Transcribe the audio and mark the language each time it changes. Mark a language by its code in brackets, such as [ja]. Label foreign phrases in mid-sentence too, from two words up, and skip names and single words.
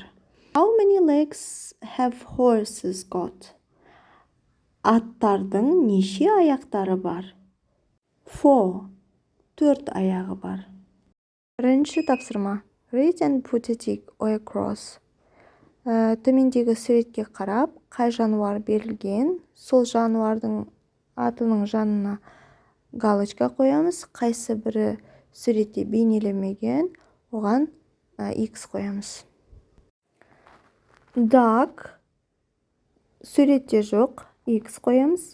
[en] How many legs have horses got? [kk] Аттардың неше аяқтары бар? 4. 4 аяғы бар. Бірінші тапсырма. [en] Read and put a tick or a cross. [kk] Төмендегі суретке қарап, қай жануар берілген, сол жануардың атының жанына галочка қоямыз. Қайсы бірі суретте бейнеленбеген, оған X қоямыз. Duck суретте жоқ, X қоямыз.